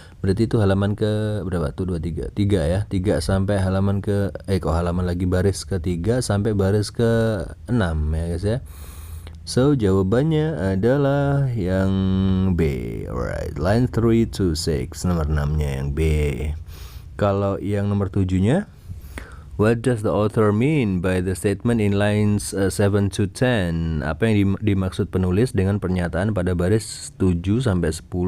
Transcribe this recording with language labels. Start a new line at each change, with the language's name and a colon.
Indonesian: Berarti itu halaman ke berapa tuh? 3 ya. 3 sampai halaman ke halaman lagi baris ke-3 sampai baris ke-6 ya guys ya. So jawabannya adalah yang B.
English: Alright, line 3 to 6,
Indonesian: nomor 6-nya yang B. Kalau yang nomor 7-nya,
English: what does the author mean by the statement in lines 7 to 10?
Indonesian: Apa yang dimaksud penulis dengan pernyataan pada baris 7 sampai 10?